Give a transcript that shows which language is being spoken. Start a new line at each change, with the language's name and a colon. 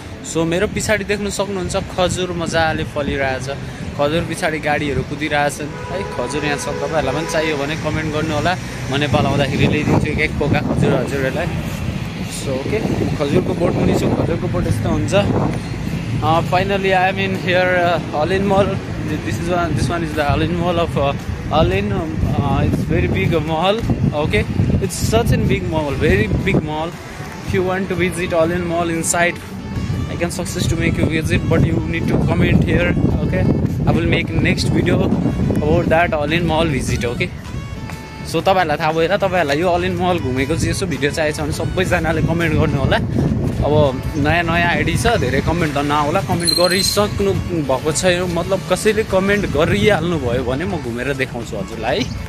Nepali: So मेरो पछाडि देख्नु सक्नुहुन्छ खजुर मजाले फलिरहेछ, खजुर पछाडि गाडीहरू कुदिरहेछन् है। खजुर यहाँ छ, तपाईँहरूलाई पनि चाहियो भने कमेन्ट गर्नु होला, म नेपाल आउँदाखेरि ल्याइदिन्छु एक पोका खजुर हजुरहरूलाई। सो ओके, खजुरको बोट पनि छु, खजुरको बोट यस्तो हुन्छ।
English: Finally I am in here Al Ain mall. This one is the Alin Mall of Alin. It's very big mall. Okay, it's such a big mall, very big mall. If you want to visit Alin Mall inside, I can suggest to make you visit, but you need to comment here. Okay, I will make next video about that Alin Mall visit.
Nepali: Okay, so तपाईहरुलाई थाहा भएन, तपाईहरुलाई यो Alin Mall घुमेको चाहिँ यसो video चाहिएको छ भने सबैजनाले कमेन्ट गर्नु होला। अब नयाँ आइडी छ, धेरै कमेन्ट त नआउला, कमेन्ट गरिसक्नु भएको छैन, मतलब कसैले कमेन्ट गरिहाल्नु भयो भने म घुमेर देखाउँछु हजुरलाई।